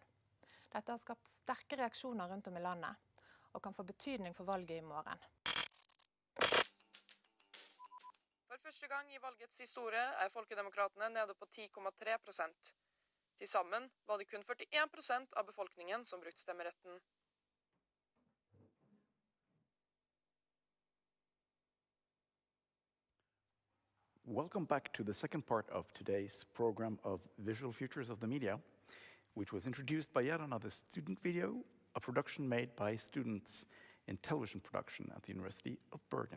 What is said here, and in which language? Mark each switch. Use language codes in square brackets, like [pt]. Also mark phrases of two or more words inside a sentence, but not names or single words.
[no] Dette har skapt sterke reaksjoner rundt om i landet, og kan få betydning for valget i morgen. For første gang i valgets historie er Folkedemokratene nede på 10,3%. Til sammen var det kun 41% av befolkningen som brukte stemmeretten. [en] Welcome back to the second part of today's program of Visual Futures of the Media, which was introduced by yet another student video, a production made by students in television production at the University of Bergen.